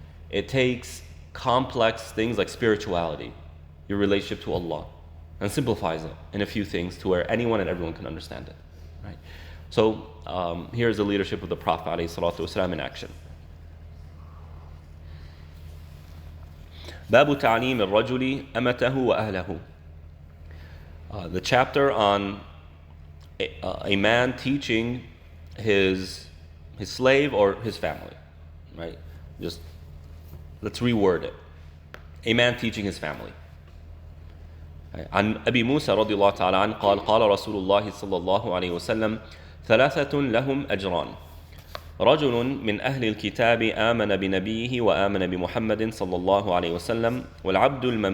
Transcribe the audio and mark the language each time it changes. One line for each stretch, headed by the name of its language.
English: It takes complex things like spirituality, your relationship to Allah, and simplifies it in a few things to where anyone and everyone can understand it. Right? So here's the leadership of the Prophet ﷺ in action.
Arabic: باب تعليم الرجل أمته وأهله.
English: The chapter on a man teaching his slave or his family, right? Just let's reword it. A man teaching his family.
Arabic: عن أبي موسى رضي الله تعالى عنه قال قال رسول الله صلى الله عليه وسلم ثلاثة لهم أجران رجل من أهل الكتاب آمن بنبيه وآمن بمحمد صلى الله عليه وسلم والعبد